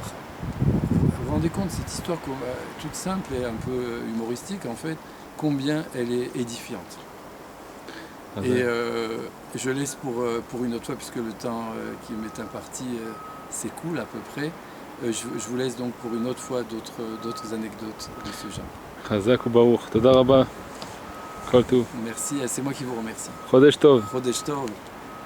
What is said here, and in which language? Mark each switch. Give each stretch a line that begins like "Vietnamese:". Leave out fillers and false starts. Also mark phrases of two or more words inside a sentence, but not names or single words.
French: » Vous vous rendez compte, cette histoire toute simple et un peu humoristique, en fait, combien elle est édifiante. Et je laisse pour une autre fois, puisque le temps qui m'est imparti s'écoule à peu près. Je vous laisse donc pour une autre fois d'autres anecdotes de ce genre.
Hebrew: חזק וברוך. תודה רבה. כל טוב.
French: Merci, c'est moi qui vous remercie.
Hebrew: חודש טוב. חודש טוב.